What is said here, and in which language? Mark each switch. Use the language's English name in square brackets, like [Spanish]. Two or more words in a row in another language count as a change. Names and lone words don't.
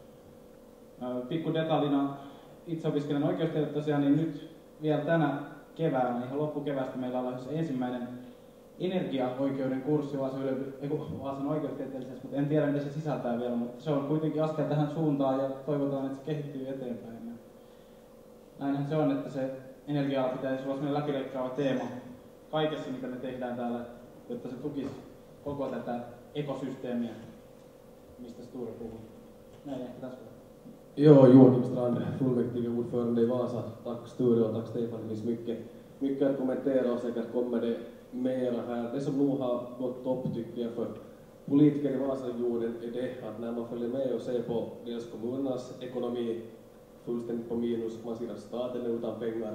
[Finnish] Pikku detaljina, itse opiskelen oikeustiedettä tosiaan, niin nyt vielä tänä keväänä, ihan loppukeväästä meillä on ensimmäinen energiaoikeuden kurssi Vaasan oikeustieteellisessä, mutta en tiedä mitä se sisältää vielä, mutta se on kuitenkin askel tähän suuntaan ja toivotaan, että se kehittyy eteenpäin. Ja näinhän se on, että se energia pitäisi olla sellainen läpileikkaava teema kaikessa, mitä me tehdään täällä, jotta se tukisi koko tätä ekosysteemiä, mistä Sture puhuu. Näin ehkä tässä. Ja, [Swedish] Joakim Strand, fullmäktigeordförande i Vasa. Tack Sture och tack Stefan. Det finns mycket att kommentera och säkert kommer det mera här. Det som nog har gått upp tycker jag för politiker i Vasaregionen är det att när man följer med och ser på dels kommunernas ekonomi fullständigt på minus, man ser att staten är utan pengar.